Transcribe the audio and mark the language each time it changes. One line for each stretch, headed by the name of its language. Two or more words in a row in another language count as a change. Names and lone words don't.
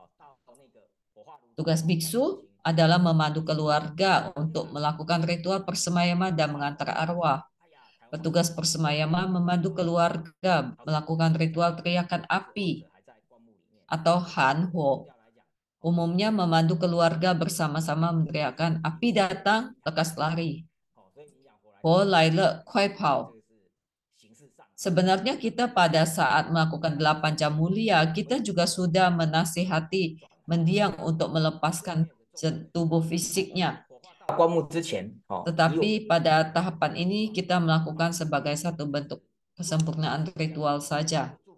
Indonesian: Tugas biksu adalah memandu keluarga untuk melakukan ritual persemayaman dan mengantar arwah. Petugas persemayaman memandu keluarga melakukan ritual teriakan api atau hanho. Umumnya memandu keluarga bersama-sama meneriakkan api datang, lekas lari.
Chinese: 火来了，快跑.
Indonesian: Sebenarnya kita pada saat melakukan 8 jam mulia, kita juga sudah menasihati mendiang untuk melepaskan tubuh fisiknya. Tetapi pada tahapan ini kita melakukan sebagai satu bentuk kesempurnaan ritual saja.